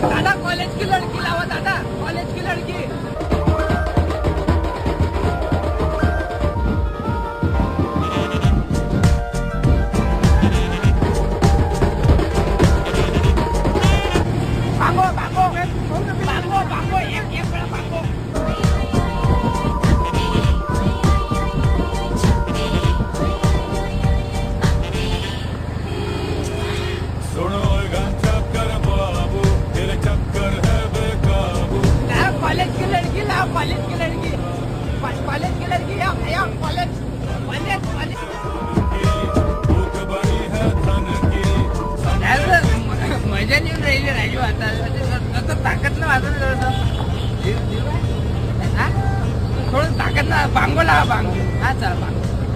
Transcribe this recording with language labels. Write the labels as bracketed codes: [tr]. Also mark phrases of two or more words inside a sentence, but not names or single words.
[mr] दादा [hi] कॉलेज की लड़की [mr] लावा दादा [hi] कॉलेज की लड़की [mr] बांगो बांगो बांगो बांगो एक वेळा बांगो [hi] कॉलेज की लड़की ला कॉलेज की लड़की कॉलेज की लड़की या कॉलेज कॉलेज कॉलेज [mr] मजा येऊन राहिली राजू आता ताकद ना वाजून थोडं ताकद ना बांगो लावा बांगो हा चला बांगो